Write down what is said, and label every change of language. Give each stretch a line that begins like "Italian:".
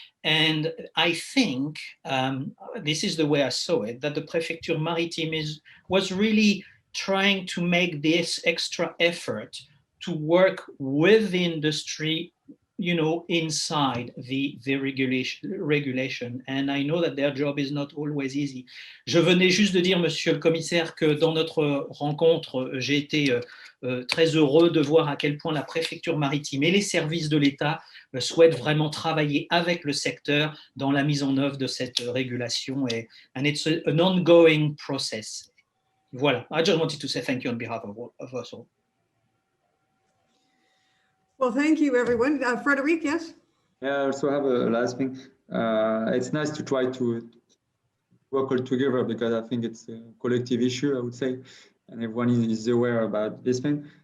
English: And I think, this is the way I saw it, that the Prefecture Maritime was really trying to make this extra effort to work with the industry, inside the regulation. And I know that their job is not always easy.
French: Je venais juste de dire, Monsieur le Commissaire, que dans notre rencontre, j'ai été très heureux de voir à quel point la Préfecture Maritime et les services de l'État souhaitent vraiment travailler avec le secteur dans la mise en œuvre de cette régulation.
English: And it's an ongoing process. Voilà. I just wanted to say thank you on behalf of us all. Well, thank you, everyone. Frédéric, yes? Yeah, I also have a last thing. it's nice to try to work all together, because I think it's a collective issue, I would say, and everyone is aware about this thing.